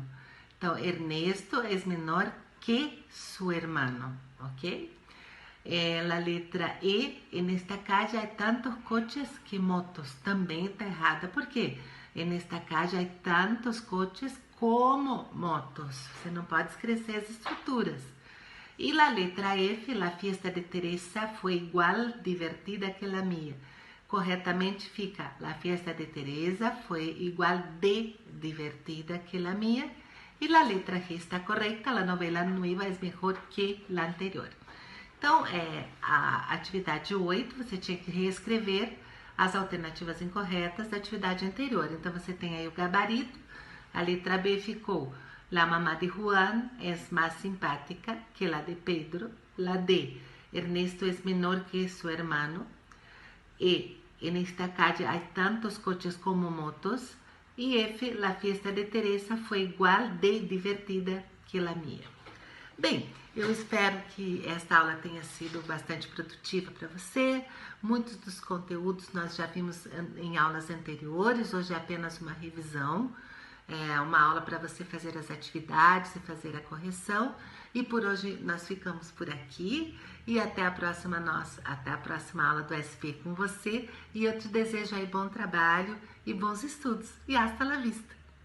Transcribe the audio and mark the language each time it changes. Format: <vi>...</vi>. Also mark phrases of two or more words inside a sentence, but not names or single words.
<es>Entonces, Ernesto es menor que su hermano, ¿ok? La letra E, en esta calle hay tantos coches que motos, también está errada, porque en esta calle hay tantos coches como motos,</es> <pt>você não pode esquecer as estruturas.</pt> <es>E la letra F, la fiesta de Teresa fue igual divertida que la mía.</es> <pt>Corretamente fica,</pt> <es>la fiesta de Teresa fue igual de divertida que la mía.</es> <pt>E a letra G está correta, a novela nueva é melhor que a anterior. Então, a atividade 8, você tinha que reescrever as alternativas incorretas da atividade anterior. Então, você tem aí o gabarito, a letra B ficou,</pt> <es>la mamá de Juan</es> <pt>é mais simpática</pt> <es>que la de Pedro, la D, Ernesto é menor que su hermano, E, en esta calle hay tantos coches como motos, e F, la fiesta de Teresa</es> <pt>foi igual de divertida que a minha. Bem, eu espero que esta aula tenha sido bastante produtiva para você. Muitos dos conteúdos nós já vimos em aulas anteriores, hoje é apenas uma revisão. É uma aula para você fazer as atividades e fazer a correção. E por hoje nós ficamos por aqui e até a próxima aula do SP com você. E eu te desejo aí bom trabalho e bons estudos.</pt> <es>E hasta la vista!</es>